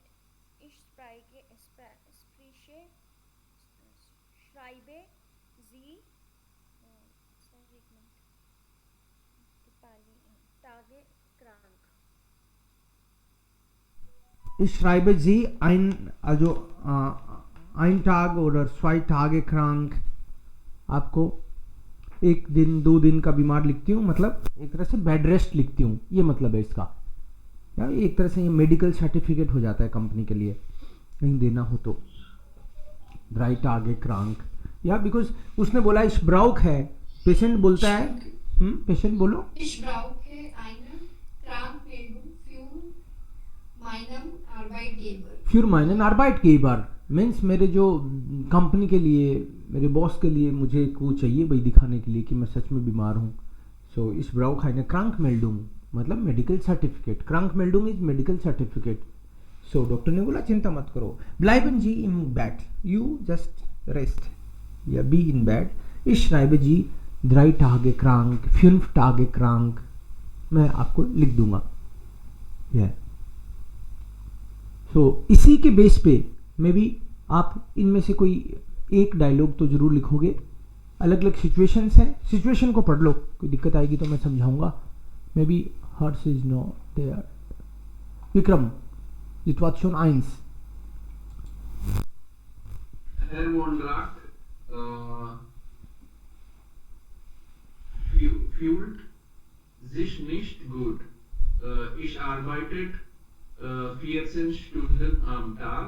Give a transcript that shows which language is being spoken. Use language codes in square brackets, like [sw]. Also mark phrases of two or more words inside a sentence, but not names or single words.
[de] Ich schreibe Sie Tage krank. Ich schreibe Sie ein Tag oder 2 Tage krank. [hi] आपको 1 दिन 2 दिन का बीमार लिखती हूँ, मतलब एक तरह से बेड रेस्ट लिखती हूँ, ये मतलब है इसका. या एक तरह से ये मेडिकल सर्टिफिकेट हो जाता है कंपनी के लिए, कहीं देना हो तो. [de] 3 Tage krank. [hi] या बिकॉज उसने बोला इस ब्राउक है, पेशेंट बोलता है, पेशेंट बोलो. [de] Ich brauche eine Krankmeldung für meinen Arbeitgeber. [hi] फिर [de] meinen Arbeitgeber [hi] मीन्स मेरे जो कंपनी के लिए, मेरे बॉस के लिए मुझे एक वो चाहिए भाई दिखाने के लिए कि मैं सच में बीमार हूँ. सो इस ब्राउक है ना Krankmeldung मतलब मेडिकल सर्टिफिकेट. Krankmeldung [en] is medical certificate. [hi] सो डॉक्टर ने बोला चिंता मत करो, [de] bleiben Sie im Bett, [en] you just rest, या be in bed. [de] Ich schreibe Sie 3 Tage krank, 5 Tage krank. [hi] मैं आपको लिख दूंगा. सो इसी के बेस पे मे बी आप इनमें से कोई एक डायलॉग तो जरूर लिखोगे. अलग अलग सिचुएशंस हैं, सिचुएशन को पढ़ लो, कोई दिक्कत आएगी तो मैं समझाऊंगा. [en] Maybe Harsh is not there. Vikram, Situation 1. [de] Herr von Rack fühlt sich nicht gut. Ich arbeite 14 Stunden am Tag.